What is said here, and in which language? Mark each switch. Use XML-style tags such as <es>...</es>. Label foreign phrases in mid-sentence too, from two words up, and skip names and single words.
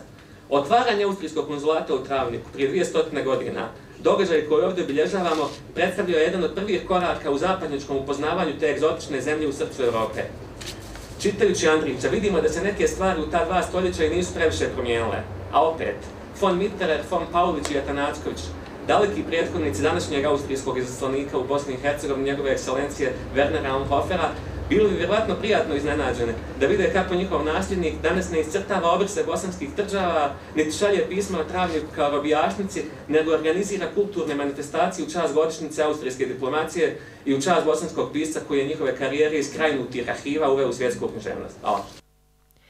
<hr>Otvaranje austrijskog konzulata u Travniku prije 200 godina, događaj koji ovdje obilježavamo, predstavljao je jedan od prvih koraka u zapadnjačkom upoznavanju te egzotične zemlje u srcu Europe. Čitajući Andrića, vidimo da se neke stvari u ta 2 stoljeća i nisu previše promijenile. A opet, von Mitterer, von Paulić i Atanacković, daleki prethodnici današnjeg austrijskog izaslanika u Bosni i Hercegovini, njegove ekscelencije Wernera Amhofera, bili bi vjerojatno prijatno iznenađene da vide kako njihov nasljednik danas ne iscrtava obrse bosanskih tvrđava, niti šalje pisma o Travniku kao robijašnici, nego organizira kulturne manifestacije u čast godišnjice austrijske diplomacije i u čast bosanskog pisca koji je njihove karijere iz krajnutih arhiva uveo u svjetsku književnost.</hr>